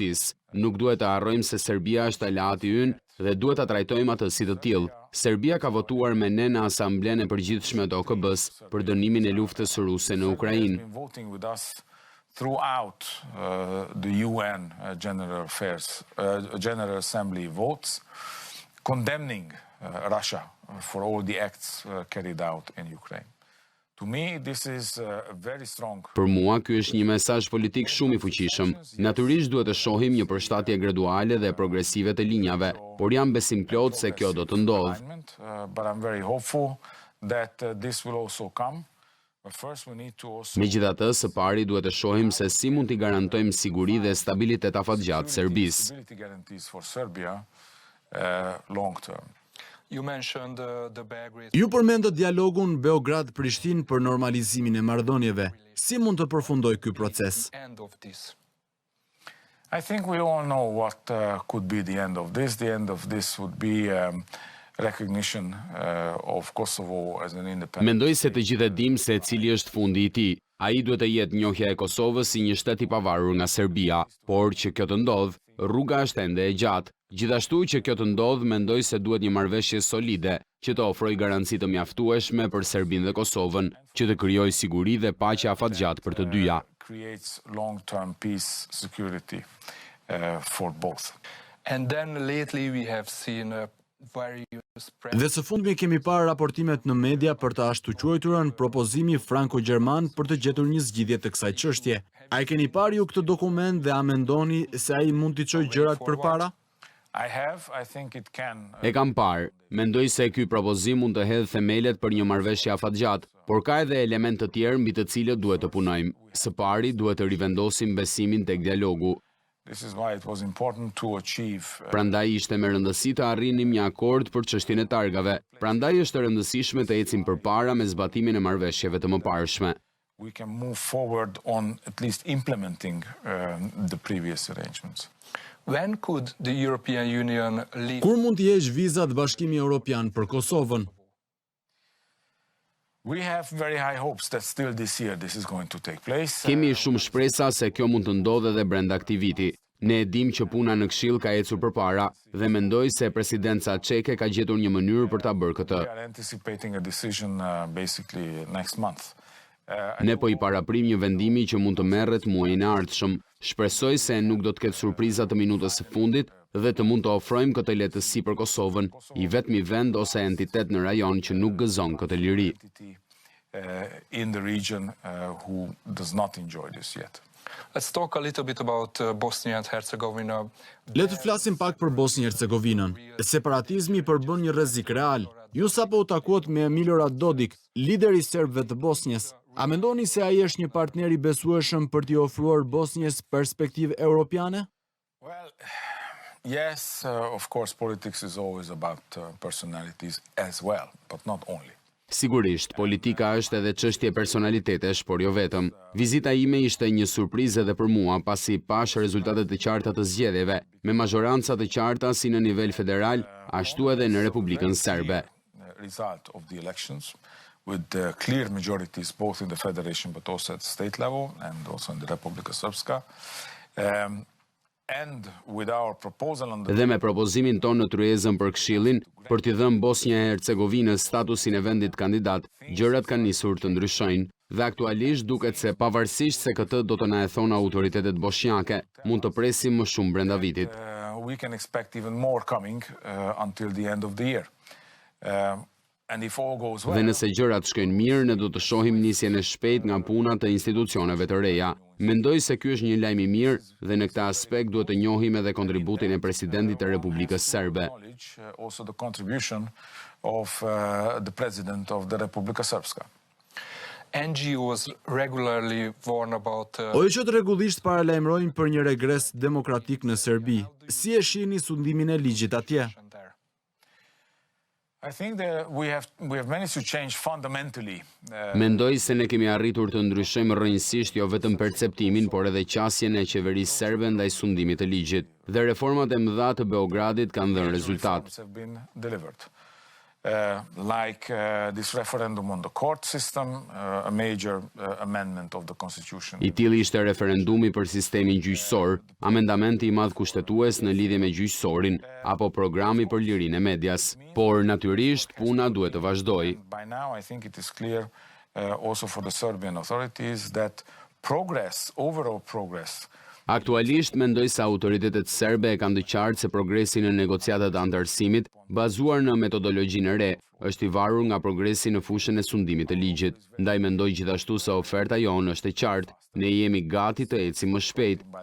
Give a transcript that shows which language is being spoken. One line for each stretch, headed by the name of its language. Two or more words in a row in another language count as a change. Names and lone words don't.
Albanian: Nuk duhet të harrojmë se Serbia është aleati ynë dhe duhet ta trajtojmë atë si të tillë. Serbia ka votuar me ne në Asamblenë e Përgjithshme të OKB-s për dënimin e luftës ruse në Ukrainë.
English: Throughout the UN General Assembly votes condemning Russia for all the acts carried out in Ukraine. To me, this is very strong.
Albanian: Për mua, ky është një mesazh politik shumë i fuqishëm. Natyrisht duhet të shohim një përshtatje graduale dhe progresive të linjave, por jam besim plot se kjo do të ndodhë.
English: But I'm very hopeful that this will also come.
Albanian: Megjithatë, së pari duhet të shohim se si mund t'i garantojmë siguri dhe stabilitet afatgjatë Serbisë. Ju përmendët dialogun Beograd-Prishtinë për normalizimin e marrëdhënieve. Si mund të përfundojë ky proces?
English: I think we all know what could be the end of this. The end of this would be recognition of Kosovo as an independent.
Albanian: Mendoj se të gjithë e dim se cili është fundi i tij. Ai duhet të jetë njohja e Kosovës si një shtet i pavarur nga Serbia, por që kjo të ndodh, rruga është ende e gjatë. Gjithashtu që kjo të ndodh, mendoj se duhet një marrëveshje solide, që të ofrojë garanci të mjaftueshme për Serbinë dhe Kosovën, që të krijojë siguri dhe paqe afatgjatë për të dyja.
English: Creates long-term peace, security for both. And then lately we have seen
Albanian: Dhe së fundmi kemi parë raportimet në media për të ashtuquajturën propozimi franko-gjerman për të gjetur një zgjidhje të kësaj çështje. A e keni parë ju këtë dokument dhe a mendoni se ai mund t'i çojë gjërat përpara? E kam parë. Mendoj se ky propozim mund të hedhë themelet për një marrëveshje afatgjatë, por ka edhe elemente të tjerë mbi të cilët duhet të punojmë. Së pari duhet të rivendosim besimin tek dialogu. Prandaj ishte me rëndësi të arrinim një akord për çështjen e targave. Prandaj është e rëndësishme të ecim përpara me zbatimin e marrëveshjeve të mëparshme.
English: We can move forward on at least implementing the previous arrangements. When could the European Union leave?
Albanian: Kur mund të heqë vizat Bashkimi Evropian për Kosovën?
English: We have very high hopes that still this year this is going to take place.
Albanian: Kemi shumë shpresa se kjo mund të ndodhë edhe brenda këtij viti. Ne e dim që puna në Këshill ka ecur përpara dhe mendoj se presidenca çeke ka gjetur një mënyrë për ta bërë këtë.
English: We are anticipating a decision basically next month.
Albanian: Ne po i paraprim një vendimi që mund të merret muajin e ardhshëm. Shpresoj se nuk do të ketë surpriza të minutës së fundit dhe të mund të ofrojmë këtë lehtësi për Kosovën, i vetmi vend ose entitet në rajon që nuk gëzon këtë liri.
English: In the region who does not enjoy this yet. Let's talk a little bit about Bosnia and Herzegovina.
Albanian: Le të flasim pak për Bosnjë-Hercegovinën. Separatizmi përbën një rrezik real. Ju sapo u takuat me Milorad Dodik, lideri serbëve të Bosnjës. A mendoni se ai është një partner i besueshëm për t'i ofruar Bosnjës perspektivë europiane?
English: Well, yes, of course politics is always about personalities as well, but not only.
Albanian: Sigurisht, politika është edhe çështje personalitetesh, por jo vetëm. Vizita ime ishte një surprizë edhe për mua, pasi pash rezultatet të qarta të zgjedhjeve, me mazhoranca të qarta si në nivel federal, ashtu edhe në Republikën Serbe.
English: Result of the elections with clear majorities both in the federation but also at state level and also in the Republika Srpska. And with our proposal on
Albanian: Dhe me propozimin tonë në tryezën për Këshillin, për t'i dhënë Bosnja e Hercegovinës statusin e vendit kandidat, gjërat kanë nisur të ndryshojnë dhe aktualisht duket se pavarësisht se këtë do të na e thonë autoritetet bosnjake, mund të presim më shumë brenda vitit.
English: We can expect even more coming until the end of the year. And if all goes well,
Albanian: dhe nëse gjërat shkojnë mirë, ne do të shohim nisjen e shpejtë nga puna të institucioneve të reja. Mendoj se ky është një lajm i mirë dhe në këtë aspekt duhet të njohim edhe kontributin e presidentit të Republikës Serbe.
English: Also the contribution of the president of the Republika Srpska. NGOs regularly warn about
Albanian: OIQ-t rregullisht paralajmërojnë për një regres demokratik në Serbi. Si e shihni sundimin e ligjit atje?
English: I think that we have managed to change fundamentally.
Albanian: Mendoj se ne kemi arritur të ndryshojmë rrënjësisht jo vetëm perceptimin, por edhe qasjen e qeverisë serbe ndaj sundimit të ligjit. Dhe reformat e mëdha të Beogradit kanë dhënë rezultat.
English: like this referendum on the court system, a major amendment of the constitution.
Albanian: I tillë ishte referendumi për sistemin gjyqësor, amendamenti i madh kushtetues në lidhje me gjyqësorin, apo programi për lirinë e medias. Por natyrisht puna duhet të vazhdojë.
English: By now I think it is clear also for the Serbian authorities that overall progress.
Albanian: Aktualisht mendoj se autoritetet serbe e kanë të qartë se progresi në negociatat e antarësimit, bazuar në metodologjinë e re, është i varur nga progresi në fushën e sundimit të ligjit. Ndaj mendoj gjithashtu se oferta jonë është e qartë, ne jemi gati të ecim më shpejt.